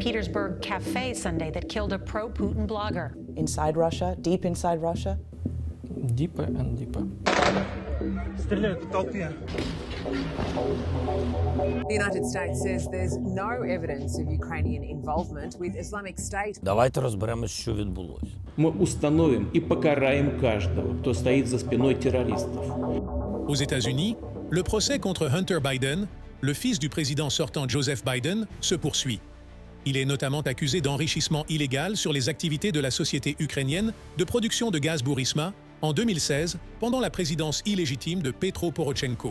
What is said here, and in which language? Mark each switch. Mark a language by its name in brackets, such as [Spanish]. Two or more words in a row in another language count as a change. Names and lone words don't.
[English] Petersburg cafe Sunday that killed a pro-Putin blogger. Inside Russia, deep inside Russia. Deeper and deeper. The United States says there's no evidence of Ukrainian involvement with Islamic State. [Ukrainian] Давайте розберемось, що відбулося. [Russian] Мы установим и покараем каждого, кто стоит за спиной террористов. [French] Aux États-Unis, le procès contre Hunter Biden, le fils du président sortant Joseph Biden, se poursuit. Il est notamment accusé d'enrichissement illégal sur les activités de la société ukrainienne de production de gaz Burisma en 2016, pendant la présidence illégitime de Petro Porochenko.